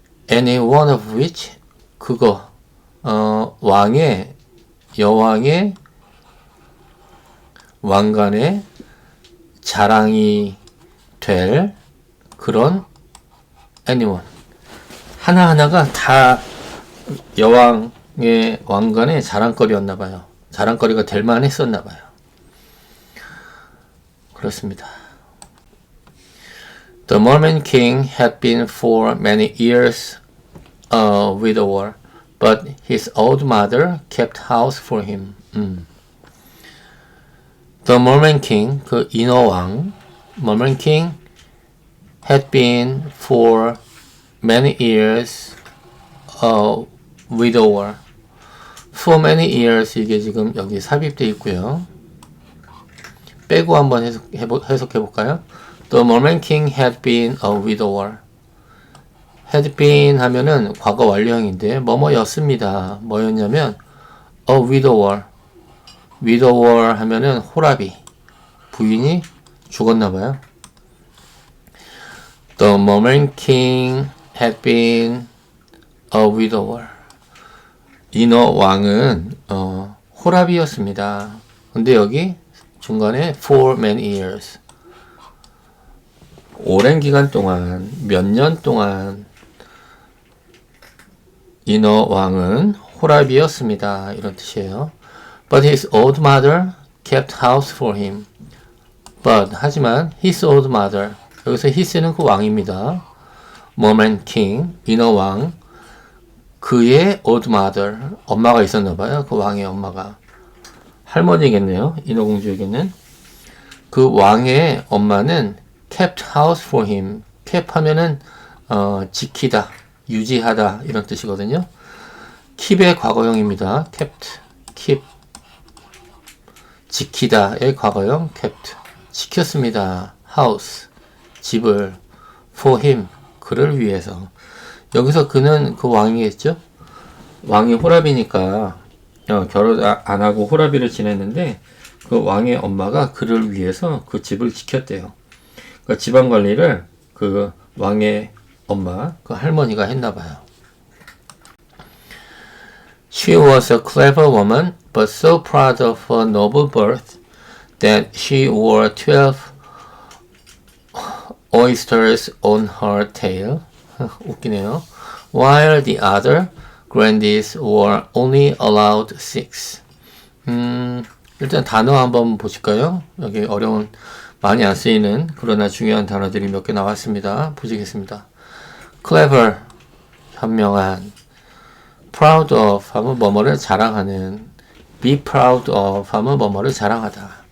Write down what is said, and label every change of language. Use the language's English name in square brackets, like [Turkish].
[English] any one of which [Korean] 그거 왕의 여왕의 왕관의 자랑이 될 그런 anyone 하나하나가 다 여왕의 왕관의 자랑거리였나 봐요. 자랑거리가 될 만했었나 봐요. 그렇습니다. [English] The Mormon king had been for many years a widower, but his old mother kept house for him. The Mormon king, [Korean] 그 인어왕, [English] Mormon king had been for many years a widower. For many years [Korean] 이게 지금 여기 삽입되어 있고요. 빼고 한번 해석해 볼까요? [English] The Mormon king had been a widower. had been [Korean] 하면은 과거 완료형인데 뭐뭐였습니다. 뭐였냐면 [English] a widower. [Korean] widower 하면은 호라비. 부인이 죽었나봐요. [English] The Mormon king had been a widower. [Korean] 인어 왕은 호라비였습니다. 근데 여기 중간에 [English] for many years. [Korean] 오랜 기간 동안, 몇 년 동안 인어 왕은 호랍이었습니다. 이런 뜻이에요. [English] But his old mother kept house for him. [Korean] But 하지만 [English] his old mother, [Korean] 여기서 his는 그 왕입니다. [English] Merman king, [Korean] 인어 왕. 그의 [English] old mother, [Korean] 엄마가 있었나봐요. 그 왕의 엄마가. 할머니겠네요. 인어공주에게는. 그 왕의 엄마는 [English] kept house for him. [Korean] kept 하면은 지키다, 유지하다 이런 뜻이거든요. keep의 과거형입니다. keep. 지키다의 과거형 kept. 지켰습니다. house, 집을 [English] for him, [Korean] 그를 위해서. 여기서 그는 그 왕이겠죠? 왕이 호랍이니까 결혼 안 하고 호랍이를 지냈는데 그 왕의 엄마가 그를 위해서 그 집을 지켰대요. 그러니까 집안 관리를 그 왕의 엄마, 그 할머니가 했나 봐요. [English] She was a clever woman, but so proud of her noble birth that she wore 12 oysters on her tail. [Korean] 웃기네요. [English] While the other grandees were only allowed 6. [Korean] 일단 단어 한번 보실까요? 여기 어려운, 많이 안 쓰이는 그러나 중요한 단어들이 몇 개 나왔습니다. 보시겠습니다. clever, 현명한. proud of 하면 뭐뭐를 자랑하는. [English] be proud of [Korean] 하면 뭐뭐를 자랑하다.